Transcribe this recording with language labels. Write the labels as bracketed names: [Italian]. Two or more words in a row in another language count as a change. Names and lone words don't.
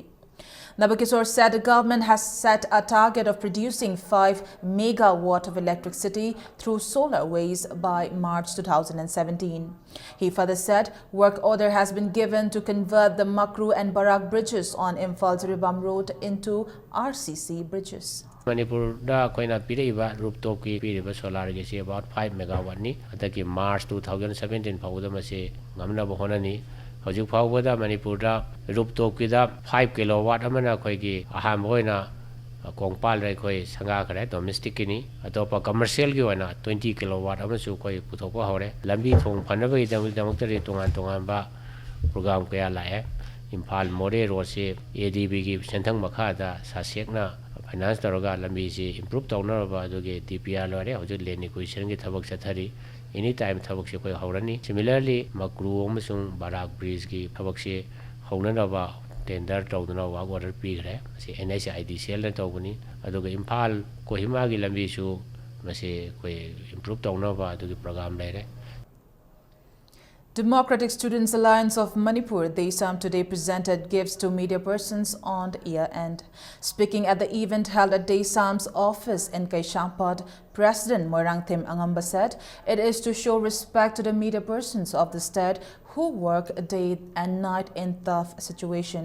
[English] Nabakishore said the government has set a target of producing 5 megawatt of electricity through solar ways by March 2017. He further said work order has been given to convert the Makru and Barak bridges on Imphal-Jiribam Road into RCC bridges. [Manipuri] Manipur da koina piriba rooftop ki piriba solar ge se [English] about 5 megawatt [Manipuri] ni ataki March 2017 phawda mase ngamna bohonani Hojik Pawada Manipur rooftop kida 5 kilowatt amana koigi aham hoina kongpal rai koi sanga kare domestic kini atopa commercial gi wana 20 kilowatt amasu koi puthokwa hore lambi thong phanaba gi damak tari tongan ba program kaya lae Imphal More Road se ADB gi senthang makha da sasekna finance taraga lambi se improve tawna ba aduge DPR lore hojik [English] lane acquisition [Manipuri] gi thabak chathari anytime thabak se koi haurani. Similarly Makru amasung Barak Bridge gi thabak se haunana ba tender tawduna wa order pigre se NHIDCL na tawbani aduga Imphal Kohima gi lambi su mase koi improve tawna ba adugi program lere. [English] Democratic Students Alliance of Manipur, DESAM, today presented gifts to media persons on the year-end. Speaking at the event held at DESAM's office in Kaishampad, President Moirangthim Angamba said it is to show respect to the media persons of the state who work day and night in tough situation.